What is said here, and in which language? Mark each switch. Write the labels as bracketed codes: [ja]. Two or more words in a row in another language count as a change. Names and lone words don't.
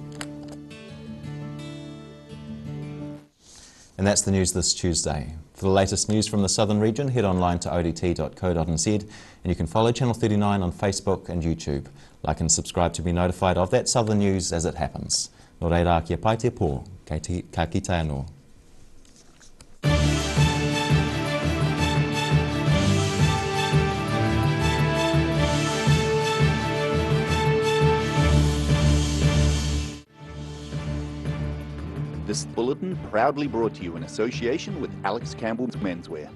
[en] And that's the news this Tuesday. For the latest news from the southern region, head online to odt.co.nz and you can follow Channel 39 on Facebook and YouTube. Like and subscribe to be notified of that southern news as it happens. [mi] Nō reira kia pai te pō, ka kite anō. [en] This bulletin proudly brought to you in association with Alex Campbell's Menswear.